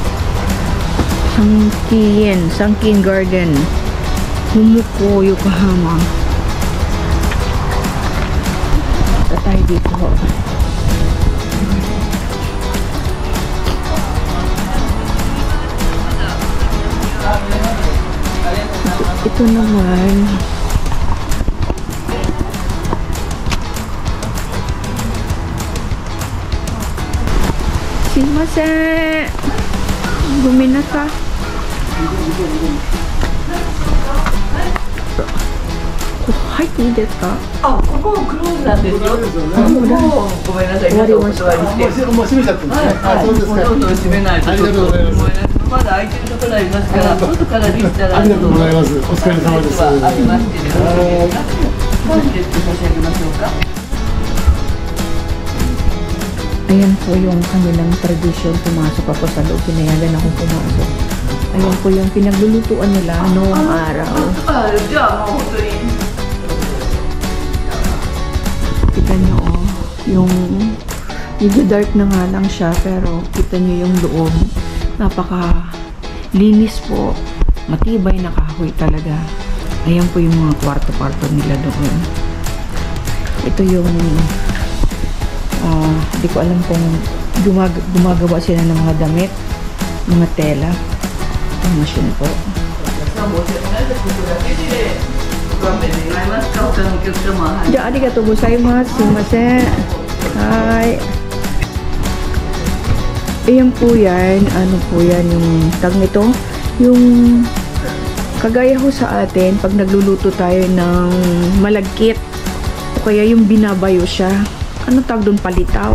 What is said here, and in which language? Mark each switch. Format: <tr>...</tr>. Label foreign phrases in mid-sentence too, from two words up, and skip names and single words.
<tl>Sangkin Garden, Humuko, Yokohama. Tayo dito, oh. Ito naman Sumimasen.</tl> <ja>Gomennasan. 入っていいですか？あ、ここクローズなんですよ。ここごめんなさい。終わりました。もう閉めちゃってますね。はい、そうですか。もうどんどん閉めないと。ありがとうございます。まだ空いてるところありますから、外からできたら。ありがとうございます。お疲れ様です。ありましてよろしいですか？本日差し上げましょうか。</ja> <tl>Ayan po yung kanilang tradisyon, pumasok ako sa loob, pinayagan akong pumasok. Ayan po yung pinaglulutuan nila noong araw. Kita nyo, oh, yung medyo dark na nga lang siya, pero kita nyo yung loob. Napaka linis po, matibay na kahoy talaga. Ayan po yung mga kwarto-kwarto nila doon. Ito yung di ko alam kung gumagawa sila ng mga damit, mga tela. Ang machine po.</tl> <ja>ありがとうございます. Sumimasen.</ja> <tl>Hi. Ayan po yan. Ano po yan yung tag nito? Yung kagaya ho sa atin, pag nagluluto tayo ng malagkit, o kaya yung binabayo siya. Ano tawag doon? Palitaw.</tl>